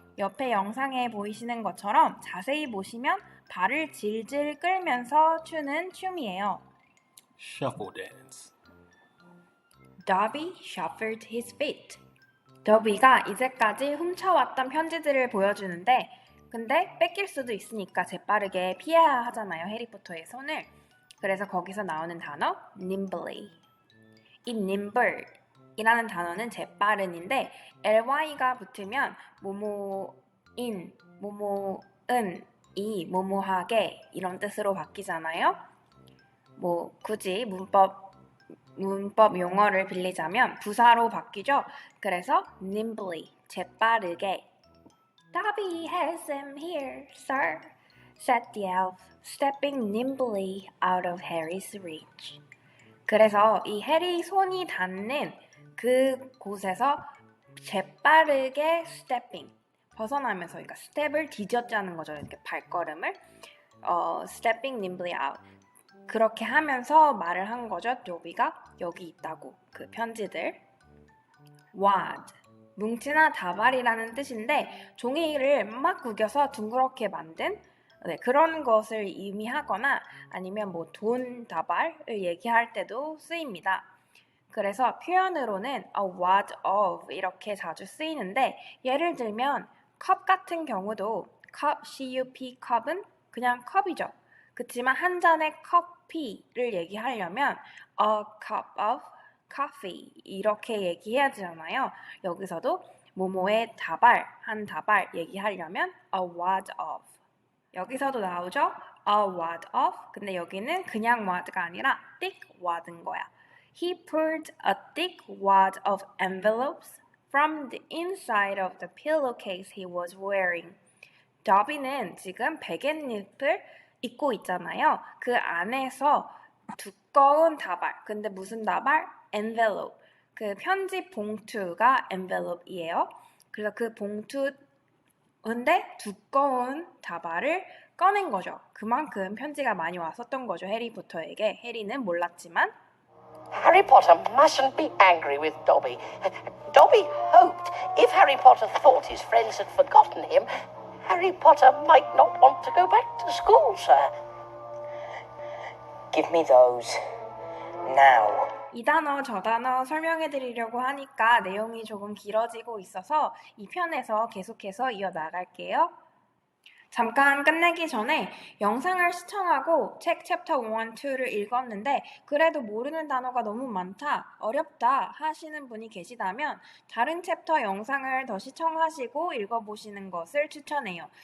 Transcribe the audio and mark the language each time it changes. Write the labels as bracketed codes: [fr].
[ko] 옆에 영상에 보이시는 것처럼 자세히 보시면 발을 질질 끌면서 추는 춤이에요. [en] Shuffle dance. Dobby shuffled his feet. [ko] 더비가 이제까지 훔쳐왔던 편지들을 보여주는데 근데 뺏길 수도 있으니까 재빠르게 피해야 하잖아요. 해리포터의 손을. 그래서 거기서 나오는 단어 nimbly. 이 nimble 이라는 단어는 재빠른인데 ly가 붙으면 모모인, 모모은, 이 모모하게 이런 뜻으로 바뀌잖아요. 굳이 문법 용어를 빌리자면 부사로 바뀌죠. 그래서 nimbly, 재빠르게. [en] Dobby has him here, sir, said the elf, stepping nimbly out of Harry's reach. [ko] 그래서 이 해리 손이 닿는 그 곳에서 재빠르게 stepping, 벗어나면서 그러니까 스텝을 뒤졌자는 거죠. 이렇게 발걸음을 [en] stepping nimbly out. [ko] 그렇게 하면서 말을 한 거죠. 도비가 여기 있다고. 그 편지들. wad, 뭉치나 다발이라는 뜻인데 종이를 막 구겨서 둥그렇게 만든 그런 것을 의미하거나 아니면 돈 다발을 얘기할 때도 쓰입니다. 그래서 표현으로는 [en] a wad of [ko] 이렇게 자주 쓰이는데 예를 들면 컵 같은 경우도 cup, cup, 컵은 그냥 컵이죠. 그치만 한 잔의 커피를 얘기하려면 [en] a cup of coffee [ko] 이렇게 얘기해야 되잖아요. 여기서도 모모의 다발, 한 다발 얘기하려면 [en] a wad of. [ko] 여기서도 나오죠? [en] a wad of. [ko] 근데 여기는 그냥 wad가 아니라 thick wad인 거야. [en] He pulled a thick wad of envelopes from the inside of the pillowcase he was wearing. [ko] 더비는 지금 베갯잎을 입고 있잖아요. 그 안에서 두꺼운 다발. 근데 무슨 다발? envelope. 그 편지 봉투가 envelope이에요. 그래서 그 봉투인데 두꺼운 다발을 꺼낸 거죠. 그만큼 편지가 많이 왔었던 거죠. 해리포터에게. 해리는 몰랐지만 [en] Harry Potter mustn't be angry with Dobby. Dobby hoped if Harry Potter thought his friends had forgotten him, Harry Potter might not want to go back to school, sir. Give me those. Now. [ko] 이 단어 저 단어 설명해 드리려고 하니까 내용이 조금 길어지고 있어서 이 편에서 계속해서 이어나갈게요. 잠깐 끝내기 전에 영상을 시청하고 책 챕터 1, 2를 읽었는데 그래도 모르는 단어가 너무 많다, 어렵다 하시는 분이 계시다면 다른 챕터 영상을 더 시청하시고 읽어보시는 것을 추천해요.